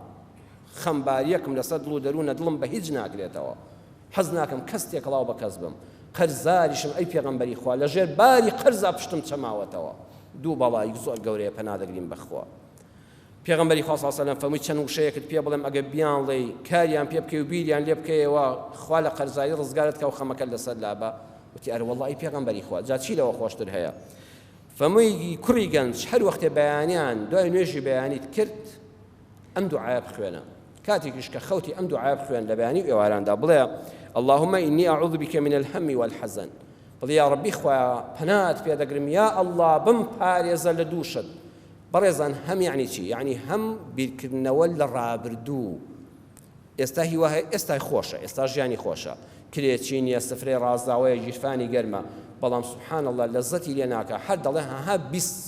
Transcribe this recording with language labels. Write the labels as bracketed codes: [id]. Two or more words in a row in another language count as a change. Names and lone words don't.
[ckb] خەمباریەکم لەسەر دڵ و دەروونە دڵم بە هیچ ناگرێتەوە حەز ناکەم کەس تێکەڵاو بە کەس بم قەرزاریشم ئەی پێغەمبەری خوا لەژێر باری قەرزا پشتم چەماوەتەوە دوو بەڵای زۆر گەورەیە پەنادەگرین بەخوا پێغەمبەری خوا [ar] صلی الله علیه و سلم [ckb] فەرمووی چەند وشەیەکت پێ بڵێم ئەگەر بیانڵێی کاریان پێ بکەی و بیریان لێ بکەیەوە خوا لە قەرزایی ڕزگارت کە و خەمەکەت لەسەر لابە وتی ئەرە وەڵڵی پێغەمبەری خوا جا چی لەوە خۆشتر هەیە فەمووی کوڕی گەنج هەر وەختێ بەیانیان دوای نوێژی بەیانیت کرد ئەم دوعایە بخوێنە کاتێکیش کە خەوتی ئەم دوعایە بخوێن لە بەیانی و ئێواراندا بڵێ [ar] اللهم إني أعوذ بك من الهم والحزن [ckb] بڵێ یا ڕەبی خوا پەنات پێدەگرم یا ئەڵڵا بم پارێزە لە دووشت بەڕێزان هەم یعنی چی یعنی هەم بیرکردنەوە لە ڕابردوو ئێستا هیوا هەیە ئێستا خۆشە ئێستا ژیانی خۆشە کرێکی نییە سفرەی ڕازداوەیە ژیرفانی گەرمە بەڵام [ar] سبحان الله [ckb] لەزەتی لێ ناکە هەر دەڵێ ها 20